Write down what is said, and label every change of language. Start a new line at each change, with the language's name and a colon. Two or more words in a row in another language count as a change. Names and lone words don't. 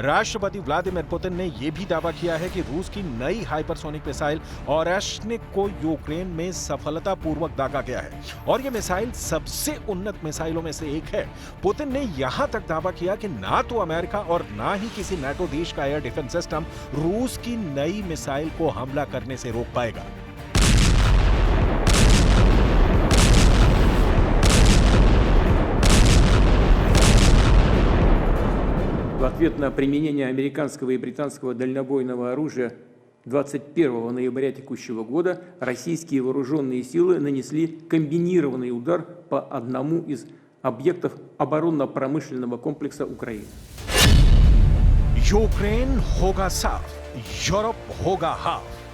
Hindi: राष्ट्रपति व्लादिमीर पुतिन ने यह भी दावा किया है कि रूस की नई हाइपरसोनिक मिसाइल ओरेश्निक को यूक्रेन में सफलतापूर्वक दागा गया है और यह मिसाइल सबसे उन्नत मिसाइलों में से एक है। पुतिन ने यहां तक दावा किया कि ना तो अमेरिका और ना ही किसी नाटो देश का
English: air defense system
Hindi: रूस की नई मिसाइल को हमला करने से रोक पाएगा।
Russian: В ответ на применение американского и британского дальнобойного оружия 21 ноября текущего года российские вооруженные силы нанесли комбинированный удар по одному из объектов оборонно-промышленного комплекса Украины.
Hindi: यूक्रेन होगा साफ, यूरोप होगा हाफ।